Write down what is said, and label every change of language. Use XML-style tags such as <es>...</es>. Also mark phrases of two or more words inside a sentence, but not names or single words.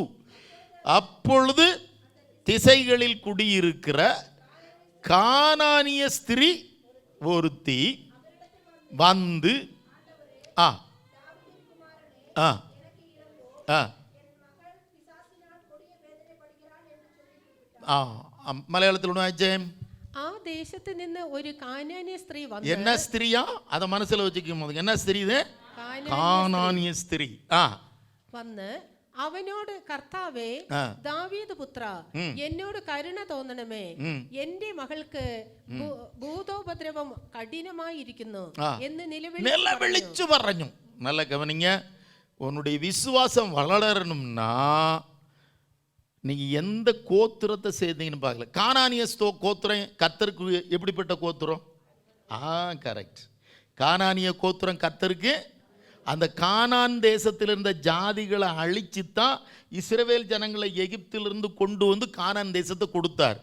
<ta>அப்பொழுது திசைகளில் குடியிருக்கிற கானானிய ஸ்திரீ ஒருத்தி வந்து ஆ ஆ ஆ மலையாளத்தில் ஒன்று ஆச்சே.</ta> <ml>ആ ദേശത്ത് നിന്ന് ഒരു കാനാന്യ സ്ത്രീ വന്നു.</ml> <ta>என்ன ஸ்திரியா? அதை மனசுல வச்சுக்கும் போது என்ன ஸ்திரீ இது? கானானிய ஸ்திரீ.</ta> <ml>വന്ന് അവനോട്, കർത്താവേ, ദാവീദ് പുത്ര, എന്നോട് കരുണ തോന്നണമേ, എന്റെ മകൾക്ക് ഭൂതോപദ്രവം കഠിനമായിരിക്കുന്നു എന്ന് നിലവിളിച്ചു പറഞ്ഞു.</ml> <ta>நல்ல கவனிங்க, உன்னுடைய விசுவாசம் வளரணும்னா நீங்கள் எந்த கோத்திரத்தை சேர்ந்தீங்கன்னு பார்க்கல. கானானிய கோத்திரம் கர்த்தருக்கு எப்படிப்பட்ட கோத்திரம்? கரெக்ட். கானானிய கோத்திரம் கர்த்தருக்கு அந்த கானான் தேசத்தில் இருந்த ஜாதிகளை அழிச்சு தான் இஸ்ரவேல் ஜனங்களை எகிப்திலிருந்து கொண்டு வந்து கானான் தேசத்தை கொடுத்தார்.</ta>